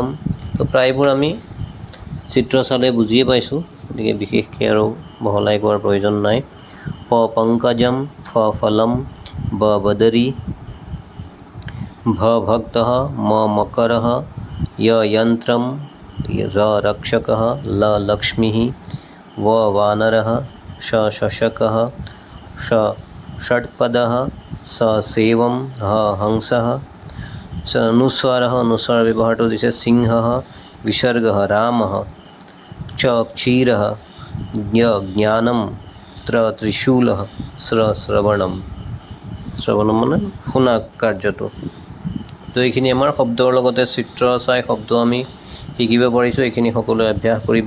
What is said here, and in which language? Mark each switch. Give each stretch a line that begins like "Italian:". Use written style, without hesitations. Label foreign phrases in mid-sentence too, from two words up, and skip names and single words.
Assamese: তো প্ৰায়বোৰ আমি চিত্ৰ চালে বুজিয়ে পাইছোঁ, গতিকে বিশেষকৈ আৰু বহলাই কোৱাৰ প্ৰয়োজন নাই।
Sanskrit: প পংকজম, ফ ফলম, ব বদৰী, ভ ভক্তঃ, ম মকৰঃ, য় যন্ত্ৰম, ৰ ৰক্ষকঃ, ল লক্ষ্মীঃ, व वानरः, श शशकः, ष षट्पदः, स सेवम, ह हंसः।
Assamese: অনুস্বাৰः, অনুস্বাৰ ব্যৱহাৰটো দিছে।
Sanskrit: সিংহः, বিসৰ্গः, ৰামः। চ ক্ষীৰः, জ্ঞ জ্ঞানম, ত্ৰ ত্ৰিশূলः, শ্ৰ শ্ৰৱণম
Assamese: মানে শুনা কাৰ্যটো। তো এইখিনি আমাৰ শব্দৰ লগতে চিত্ৰ চাই শব্দ আমি শিকিব পাৰিছোঁ, এইখিনি সকলোৱে অভ্যাস কৰিবা।